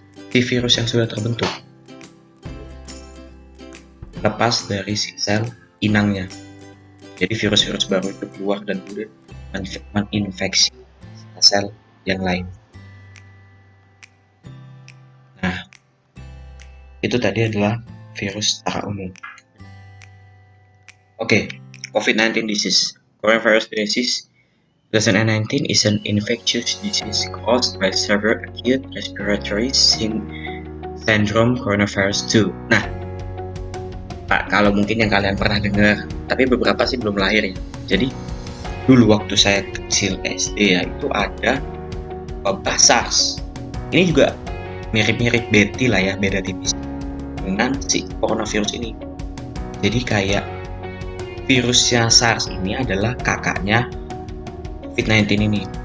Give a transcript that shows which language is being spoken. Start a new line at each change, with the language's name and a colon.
Indonesian: Si virus yang sudah terbentuk lepas dari si sel inangnya. Jadi virus-virus baru itu keluar dan kemudian menginfeksi sel yang lain. Itu tadi adalah virus secara umum.
English: Oke, COVID-19 disease. Coronavirus disease 2019 is an infectious disease caused by severe acute respiratory syndrome coronavirus 2. Nah,
Indonesian: Pak, kalau mungkin yang kalian pernah dengar, tapi beberapa sih belum lahir ya. Jadi dulu waktu saya kecil SD ya, itu ada wabah SARS. Ini juga mirip-mirip Betty lah ya, beda tipis dengan si coronavirus ini. Jadi kayak virusnya SARS ini adalah kakaknya COVID-19 ini.